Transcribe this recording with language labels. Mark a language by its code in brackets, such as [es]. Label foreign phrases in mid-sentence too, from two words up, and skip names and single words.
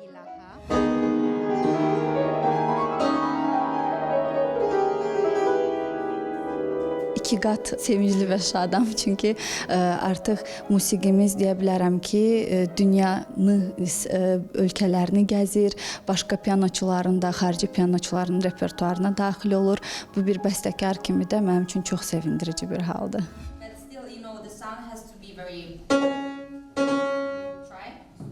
[az] İki qat sevincli və şadam, çünki artıq musiqimiz deyə bilərəm ki, dünyanın ölkələrini gəzir, başqa pianoçuların da, xarici pianoçuların repertuarına daxil olur. Bu bir bəstəkar kimi də mənim üçün çox sevindirici bir haldır. [en] But still, the sound has to be very... Try.